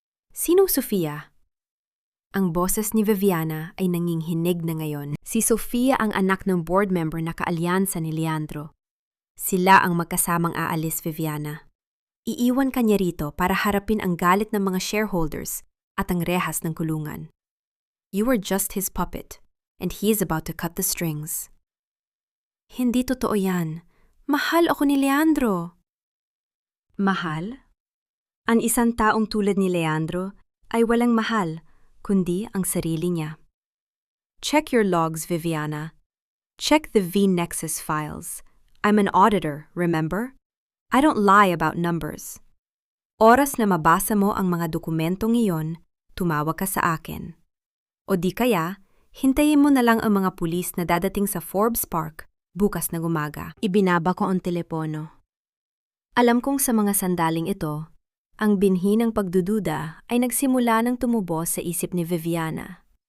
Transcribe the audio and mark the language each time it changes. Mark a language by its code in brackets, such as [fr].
[tl] Sinong Sofia? Ang boses ni Viviana ay nanginghinig na ngayon. Si Sofia ang anak ng board member na kaalyansa ni Leandro. Sila ang magkasamang aalis, Viviana. Iiwan ka niya rito para harapin ang galit ng mga shareholders at ang rehas ng kulungan. [en] You are just his puppet, and he is about to cut the strings. [tl] Hindi totoo yan. Mahal ako ni Leandro. Mahal? Ang isang taong tulad ni Leandro ay walang mahal, kundi ang sarili niya. [en] Check your logs, Viviana. Check the V-Nexus files. I'm an auditor, remember? I don't lie about numbers. [tl] Oras na mabasa mo ang mga dokumentong iyon, tumawag ka sa akin. O di kaya, hintayin mo na lang ang mga pulis na dadating sa Forbes Park bukas na umaga. Ibinaba ko ang telepono. Alam kong sa mga sandaling ito, ang binhi ng pagdududa ay nagsimula ng tumubo sa isip ni Viviana.